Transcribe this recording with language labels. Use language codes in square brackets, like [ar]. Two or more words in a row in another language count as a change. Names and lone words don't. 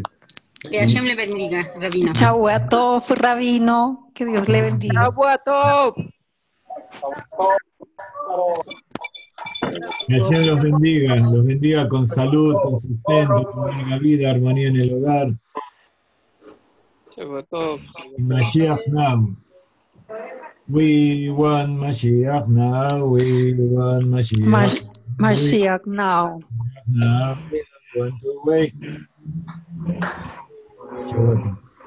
[es] Que Hashem le bendiga, Rabino. [he] שבוע טוב, [es] Rabino. Que Dios le bendiga. [he] שבוע טוב. [es] Que Hashem los bendiga con salud, con sustento, con larga vida, armonía en el hogar. [he] שבוע טוב. [en] Mashiach now. We want Mashiach now. We want Mashiach. Mashiach now. Now we don't want to wait. Shabbat.